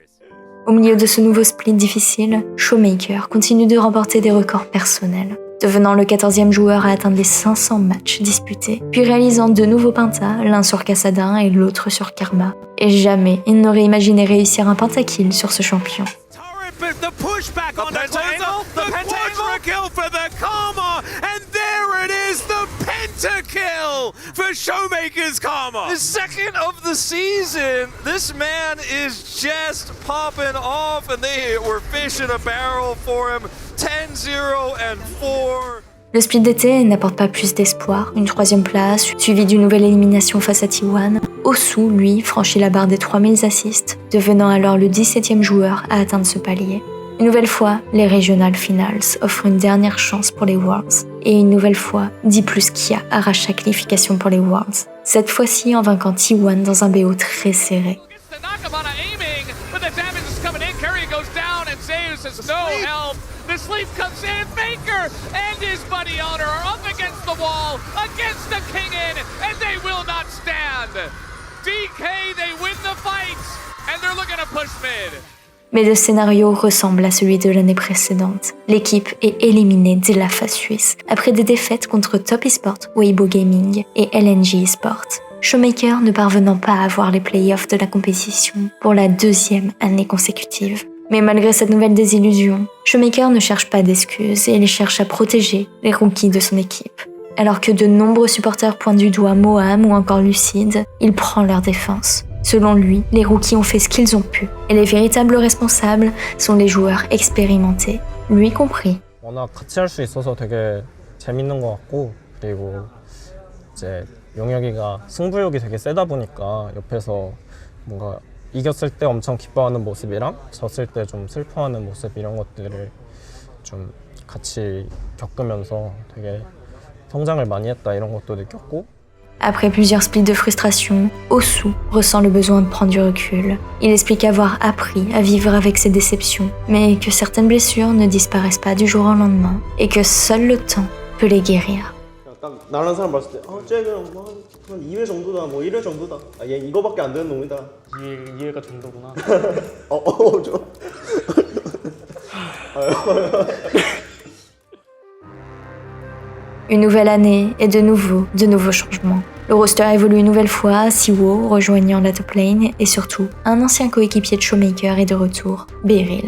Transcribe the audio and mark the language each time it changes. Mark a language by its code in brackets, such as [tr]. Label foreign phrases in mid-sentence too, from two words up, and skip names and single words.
[fr] Au milieu de ce nouveau split difficile, Showmaker continue de remporter des records personnels, devenant le 14e joueur à atteindre les 500 matchs disputés, puis réalisant 2 nouveaux pentas, l'un sur Kassadin et l'autre sur Karma. Et jamais il n'aurait imaginé réussir un pentakill sur ce champion. [en] The pushback on the Angle, the quadra-kill for the Karma, and there it is, the pentakill for Showmaker's Karma. The second of the season. This man is just popping off, and they were fish in a barrel for him. 10-0 and 4. [fr] Le split d'été n'apporte pas plus d'espoir, une 3e place, suivie d'une nouvelle élimination face à T1. Osu, lui, franchit la barre des 3000 assists, devenant alors le 17e joueur à atteindre ce palier. Une nouvelle fois, les Regional Finals offrent une dernière chance pour les Worlds. Et une nouvelle fois, D+Kia arrache sa qualification pour les Worlds. Cette fois-ci en vainquant T1 dans un BO très serré. [en] The sleep comes in, Faker and his buddy Honor are up against the wall, against the King-In, and they will not stand. DK, they win the fight, and they're looking to push mid. [fr] Mais le scénario ressemble à celui de l'année précédente. L'équipe est éliminée dès la phase suisse, après des défaites contre Top Esports, Weibo Gaming et LNG Esports. Showmaker ne parvenant pas à avoir les playoffs de la compétition pour la 2e année consécutive. Mais malgré cette nouvelle désillusion, Showmaker ne cherche pas d'excuses et il cherche à protéger les rookies de son équipe. Alors que de nombreux supporters pointent du doigt Moham ou encore Lucid, il prend leur défense. Selon lui, les rookies ont fait ce qu'ils ont pu, et les véritables responsables sont les joueurs expérimentés, lui compris. [ko] 워낙 같이 할 수 있어서 되게 재밌는 것 같고, 그리고 이제 용혁이가 승부욕이 되게 세다 보니까 옆에서 뭔가 이겼을 때 엄청 기뻐하는 모습이랑 졌을 때 좀 슬퍼하는 모습 이런 것들을 좀 같이 겪으면서 되게 성장을 많이 했다 이런 것도 느꼈고. [fr] Après plusieurs splits de frustration, Osu ressent le besoin de prendre du recul. Il explique avoir appris à vivre avec ses déceptions, mais que certaines blessures ne disparaissent pas du jour au lendemain et que seul le temps peut les guérir. [ko] 딱 나라는 사람 봤을 때 쟤는 한 2회 정도다, 뭐 1회 정도다. 얘 이거밖에 안 되는 놈이다. 2회가 정도구나. 좀. [fr] Une nouvelle année et de nouveaux changements. Le roster évolue une nouvelle fois, Siwo rejoignant la top lane et surtout, un ancien coéquipier de Showmaker est de retour, Beryl.